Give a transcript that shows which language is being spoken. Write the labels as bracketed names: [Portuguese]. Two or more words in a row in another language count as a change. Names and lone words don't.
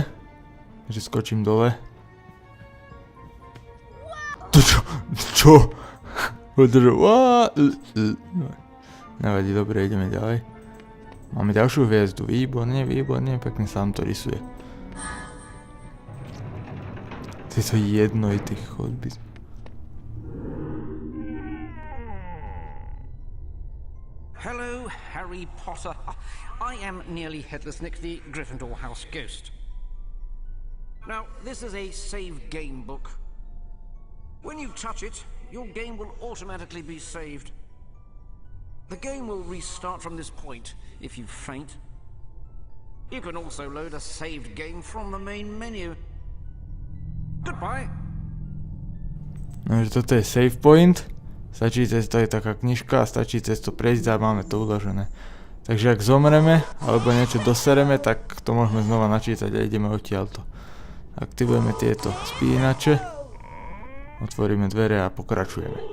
[Slovak] Takže skočím dole. To čo? Čo? Nevadí, dobre, ideme ďalej. Máme ďalšiu hviezdu, výborne, pekne sa nám to rysuje. Tieto jednojité chodby. [English] Hello, Harry Potter. I am Nearly Headless Nick, the Gryffindor House Ghost. Now, this is a save game book. When you touch it, your game will automatically be saved. The game will restart from this point if you faint. You can also load a saved game from the main menu. Goodbye. [Slovak] No, že toto je [English] save point. [Slovak] Stačí cez to, je taká knižka a stačí cez to prejsť a máme to uložené. Takže ak zomreme, alebo niečo dosereme, tak to môžeme znova načítať a ideme odtiaľto. Aktivujeme tieto spínače, otvoríme dvere a pokračujeme.